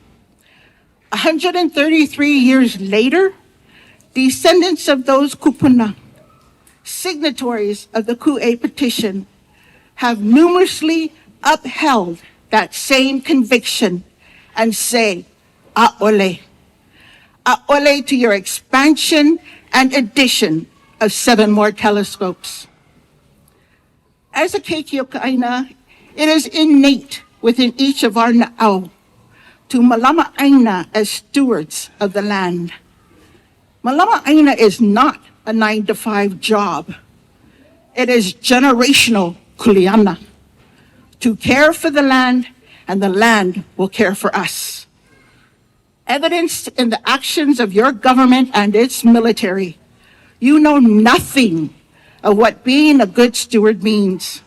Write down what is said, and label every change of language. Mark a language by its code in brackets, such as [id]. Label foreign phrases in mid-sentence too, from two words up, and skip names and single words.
[en] 133 years later, descendants of those kupuna, signatories of the Ku'e petition, have numerously upheld that same conviction and say, ole. Ole to your expansion and addition of 7 more telescopes. As a Keikioka it is innate within each of our na'au to [haw] malama aina [en] as stewards of the land. [haw] Malama aina [en] is not a 9-to-5 job. It is generational kuleana, to care for the land, and the land will care for us. Evidenced in the actions of your government and its military, you know nothing of what being a good steward means.